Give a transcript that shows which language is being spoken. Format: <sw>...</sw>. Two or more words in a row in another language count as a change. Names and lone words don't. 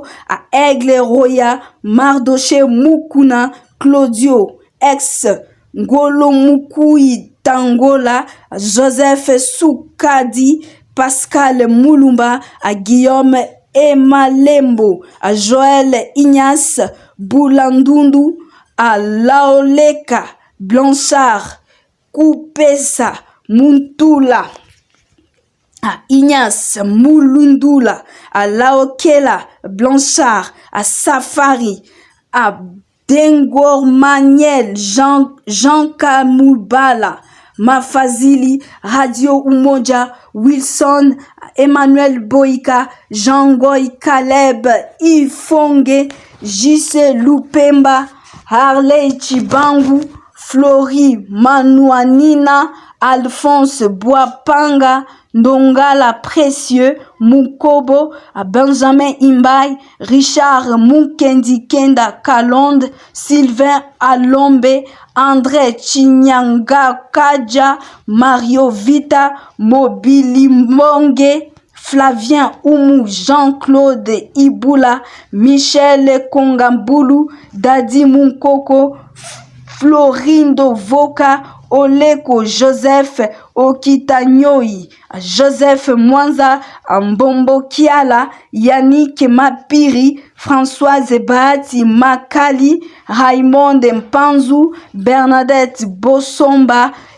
<fr>à Aigle Roya, Mardoché Mukuna, Claudio, ex Ngolo Mukui Tangola, à Joseph Soukadi, Pascal Moulumba, à Guillaume Emalembo, à Joël Ignace Boulandundu, à Laoleka Blanchard, Koupessa Muntula, à Ignace Moulundula, à Laokela Blanchard, à Safari, à Dengor Maniel, Jean Kamoubala, Mafazili, Radio Umoja, Wilson, Emmanuel Boïka, Jean-Goy Caleb, Ifonge, Jise Lupemba, Harley Chibangu, Flori Manuanina, Alphonse Boapanga, Ndongala Précieux, Mukobo, Benjamin Imbai, Richard Mukendi Kenda Kalonde, Sylvain Alombe, André Chinyanga Kaja, Mario Vita, Mobili Monge, Flavien Oumou, Jean-Claude Iboula, Michel Kongambulu, Dadi Munkoko, Florindo Voka, Oleko Joseph Okitanyoi, Joseph Mwanza, Mbombo Kiala, Yannick Mapiri, Françoise Bahati Makali, Raymond Mpanzu, Bernadette Bosomba,</fr>